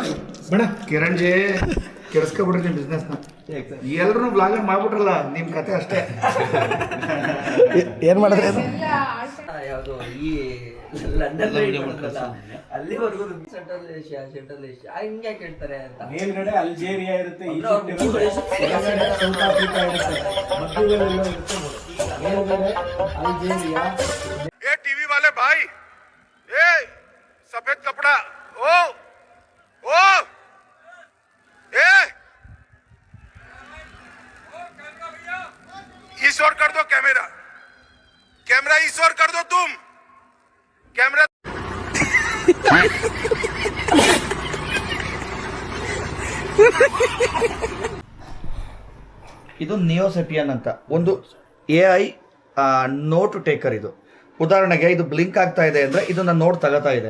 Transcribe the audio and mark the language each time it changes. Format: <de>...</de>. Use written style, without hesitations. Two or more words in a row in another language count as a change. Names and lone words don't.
<kn>ಬೇಡ? ಕಿರಣ್ ಜಿ ಕೆಡಿಸ್ಕೊಬಿಡ್ರಿ ನಿಮ್ಮ ಬಿಸ್ನೆಸ್ನ. ಎಲ್ಲರೂ ಬ್ಲಾಗರ್ ಮಾಡ್ಬಿಟ್ರಲ್ಲ, ನಿಮ್ಮ ಕತೆ ಅಷ್ಟೇ. ಏನು ಮಾಡಿದ್ರೆ ಅದು? ಯಾವುದು ಈ ಲಂಡನ್ ಅಲ್ಲಿವರೆಗೂ ಸೆಂಟ್ರಲ್ ಏಷ್ಯಾ ಹಿಂಗೆ ಕೇಳ್ತಾರೆ ಅಂತ. ಮೇಲ್ಗಡೆ ಅಲ್ಜೇರಿಯಾ ಇರುತ್ತೆ,</kn> <hi>ए टीवी वाले भाई, ए सफेद कपड़ा, ओ ए इस ओर कर दो कैमरा इस ओर कर दो तुम कैमरा.</hi> <kn>ಇದು ನಿಯೋಸೆಪಿಯನ್ ಅಂತ ಒಂದು</kn> <en>AI note taker.</en> <kn>ಇದು ಉದಾಹರಣೆಗೆ ಇದು ಬ್ಲಿಂಕ್ ಆಗ್ತಾ ಇದೆ ಅಂದರೆ ಇದು ನನ್ನ ನೋಟ್ ತಗೋತಾ ಇದೆ.</kn>